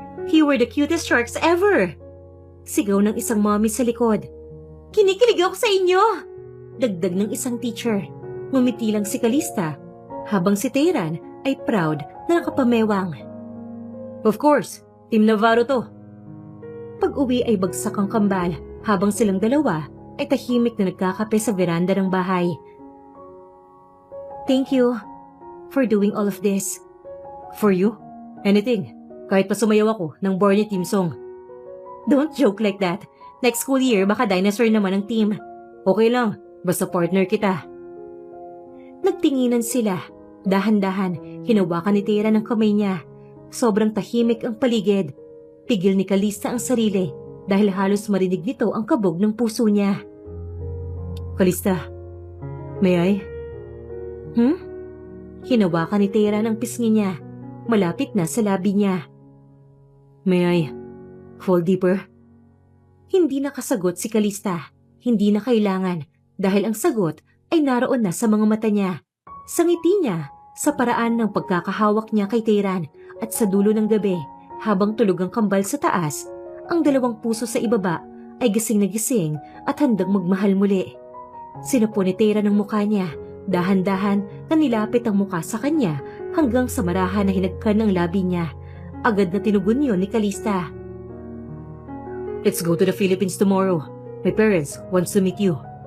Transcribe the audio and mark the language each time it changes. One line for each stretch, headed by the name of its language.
English: You were the cutest sharks ever!
Filipino: Sigaw ng isang mommy sa likod. Kinikilig ako sa inyo! Dagdag ng isang teacher. Ngumiti lang si Calista, habang si Tayran ay proud na nakapamewang.
English: Of course, Team Navarro to.
Filipino: Pag-uwi ay bagsak ang kambal habang silang dalawa ay tahimik na nagkakape sa veranda ng bahay.
English: Thank you for doing all of this. For you? Anything.
Filipino: Kahit pa sumayaw ako ng Barney team song.
English: Don't joke like that. Next school year, baka dinosaur naman ang team.
Filipino: Okay lang, basta partner kita. Nagtinginan sila. Dahan-dahan, hinawakan ni Tera ng kamay niya. Sobrang tahimik ang paligid. Pigil ni Calista ang sarili dahil halos marinig nito ang kabog ng puso niya.
English: Calista, may I?
Filipino: Hinawakan ni Tera ng pisngi niya. Malapit na sa labi niya.
English: May I fall deeper?
Filipino: Hindi nakasagot si Calista. Hindi na kailangan dahil ang sagot ay naroon na sa mga mata niya. Sa ngiti niya, sa paraan ng pagkakahawak niya kay Teran at sa dulo ng gabi habang tulog ang kambal sa taas, ang dalawang puso sa ibaba ay gising na gising at handang magmahal muli. Sinupo ni Teran ang mukha niya, dahan-dahan na nilapit ang mukha sa kanya hanggang sa marahan na hinagkan ng labi niya. Agad na tinugon yun ni Calista.
English: Let's go to the Philippines tomorrow. My parents wants to meet you.